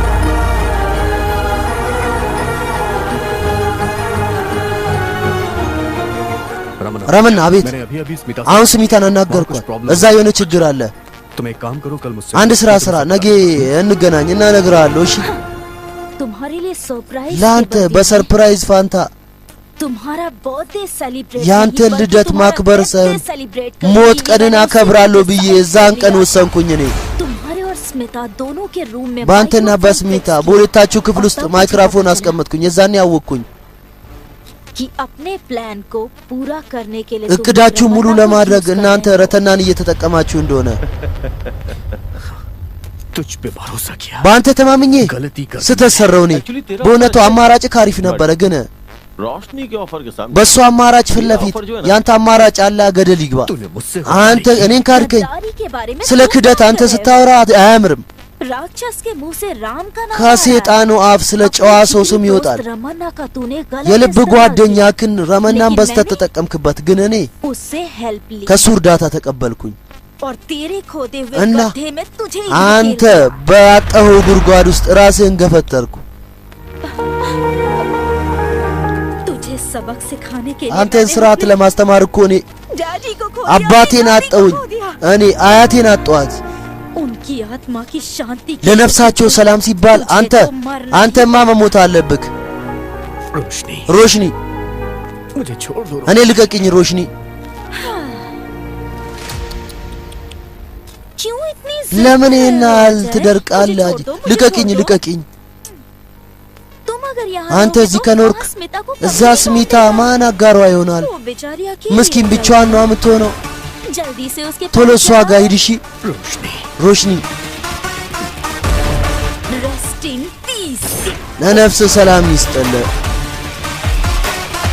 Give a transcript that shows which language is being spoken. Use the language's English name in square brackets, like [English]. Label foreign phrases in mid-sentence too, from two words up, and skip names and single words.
[Amharic] ረመን አቤት። አሁን ስሚታን አናገርኳት። እዛ የሆነ ችግር አለ። አንድ ስራ ነገ እንገናኝ እና እነግርሃለሁ። እሺ [Hindi] तुम्हारे लिए सरप्राइज [Amharic] ላንተ በሰርፕራይዝ ፋንታ [English] तुम्हारा birthday celebrate [Amharic] ያንተ ልደት ማክበር ሳይሆን ሞት ቀንን አከብራለሁ ብዬ እዛን ቀን ወሰንኩኝ። እኔ [Hindi] तुम्हारे और स्मिता दोनों के रूम में [Amharic] ባንተና በስሚታ በሁለታችሁ ክፍል ውስጥ ማይክሮፎን አስቀመጥኩኝ። የዛኔ ያወቅኩኝ [Hindi] कि अपने प्लान को पूरा करने के लिए [Amharic] እቅዳችሁ ሙሉ ለማድረግ እናንተ ረተናን እየተጠቀማችሁ እንደሆነ [Hindi] तुझ पे भरोसा किया [Amharic] ባንተ ተማምኜ ስተሰረው እኔ በእውነቱ አማራጭ ካሪፍ ነበረ፣ ግን [Hindi] रोशनी के ऑफर के सामने [Amharic] በሱ አማራጭ ፊት ለፊት ያንተ አማራጭ አለ። ገደል ይግባ። አንተ እኔን ካድከኝ። ስለ ክደት አንተ ስታወራ አያምርም። [Hindi] राक्षस के मुंह से राम का नाम [Amharic] ከሰይጣኑ አፍ ስለ ጨዋ ሰው ስም ይወጣል። [Hindi] रमन्ना का तूने [Amharic] የልብ ጓደኛክን ረመናን በስተት ተጠቀምክበት፣ ግን እኔ [Hindi] उससे हेल्प ली [Amharic] ከሱ እርዳታ ተቀበልኩኝ። [Hindi] और तेरे खोदे हुए [Amharic] እና [Hindi] गड्ढे में तुझे [Amharic] አንተ በአጣኸው ጉድጓድ ውስጥ ራስህን ገፈተርኩ። [Hindi] तुझे सबक सिखाने के लिए [Amharic] አንተን ስርዓት ለማስተማር እኮ እኔ [Hindi] डैडी को खो [Amharic] አባቴን አጣሁኝ። እኔ አያቴን አጣኋት። [Hindi] उनकी आत्मा की शांति [Amharic] ለነፍሳቸው ሰላም ሲባል አንተማ መሞት አለብክ። ሮሽኒ [Hindi] मुझे छोड़ दो [Amharic] እኔ ልቀቅኝ ሮሽኒ። [Hindi] क्यों इतनी [Amharic] ለምን ይናል ትደርቃለህ? ልቀቅኝ። [Hindi] तुम अगर यहाँ [Amharic] አንተ እዚህ ከኖርክ እዛ ስሚታ ማን አጋሯ ይሆናል? [Hindi] बेचारी [Amharic] ምስኪን ብቻዋን ነው የምትሆነው። [Hindi] जल्दी से उसके [Amharic] ቶሎ እሷ ጋር ሂድ እሺ ሮሽኒ። [English] rest in peace [Amharic] ለነፍስ ሰላም ይስጥልህ።